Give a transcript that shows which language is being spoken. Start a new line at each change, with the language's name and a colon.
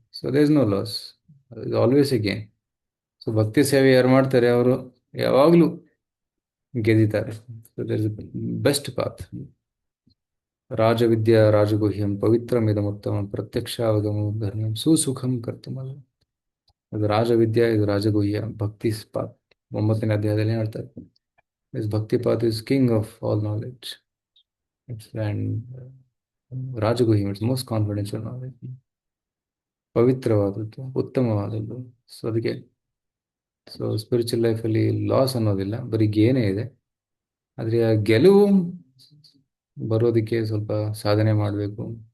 English: So there is no loss, is always a gain.
Kannada: So ಭಕ್ತಿ ಸೇವೆ ಯಾರು ಮಾಡ್ತಾರೆ ಅವರು ಯಾವಾಗಲೂ ಗೆದ್ದಿದ್ದಾರೆ.
English: So there is best path.
Sanskrit: ರಾಜವಿದ್ಯಾ ರಾಜಗುಹ್ಯಂ ಪವಿತ್ರಮಿದಮುತ್ತಮಂ ಪ್ರತ್ಯಕ್ಷಾವಗಮೋ ಧರ್ಮಂ ಸುಸುಖಂ ಕರ್ತುಮಲ್ಲ.
Kannada: ಅದು ರಾಜವಿದ್ಯಾ, ಇದು ರಾಜಗುಹ್ಯ, ಭಕ್ತಿ ಪಾತ್. 9ನೇ ಅಧ್ಯಾಯದಲ್ಲಿ ಹೇಳ್ತಾರೆ,
English: this bhakti path is king of all knowledge. And ರಾಜಗುಹ್ಯ it's most confidential knowledge,
Kannada: ಪವಿತ್ರವಾದದ್ದು, ಉತ್ತಮವಾದದ್ದು. ಸೊ ಅದಕ್ಕೆ ಸ್ಪಿರಿಚುವಲ್ ಲೈಫಲ್ಲಿ ಲಾಸ್ ಅನ್ನೋದಿಲ್ಲ, ಬರೀ ಗೇನೇ ಇದೆ. ಆದರೆ ಆ ಗೆಲುವು ಬರೋದಕ್ಕೆ ಸ್ವಲ್ಪ ಸಾಧನೆ ಮಾಡಬೇಕು,